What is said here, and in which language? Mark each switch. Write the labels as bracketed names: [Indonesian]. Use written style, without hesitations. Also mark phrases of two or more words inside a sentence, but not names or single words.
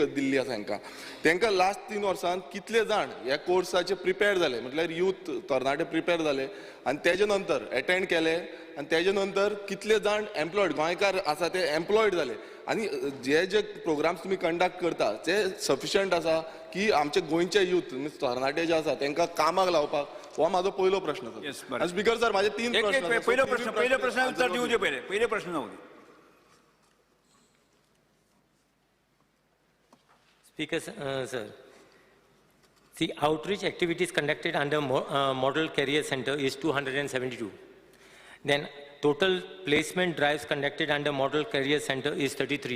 [Konkani] दिल्ली आसा तांकां लास्ट 3 वर्सांत कितले जाण ह्या कोर्साचे प्रिपेर जाले म्हटल्यार यूथ तरणाटे प्रिपेर जाले आनी तेजे नंतर अटेंड केले आनी तेजे नंतर कितले जाण एम्प्लॉयड गोंयकार आसा ते एम्प्लॉयड जाले आनी जे प्रोग्राम्स तुमी कंडक्ट करता ते सफिशियंट आसा की आमचे गोंयचे यूथ तरणाटे जे आसा तांकां कामाक लावपाक हो म्हाजो पयलो प्रश्न सर. [English] Speaker sir [Marathi] माझे 3 प्रश्न. पहिल्या प्रश्नाचं उत्तर देऊ दे पहिले प्रश्न जाऊ दे. [English] Speaker, sir. The outreach activities conducted under Model Career Center is 272. Then total placement drives conducted under Model Career Center is 33.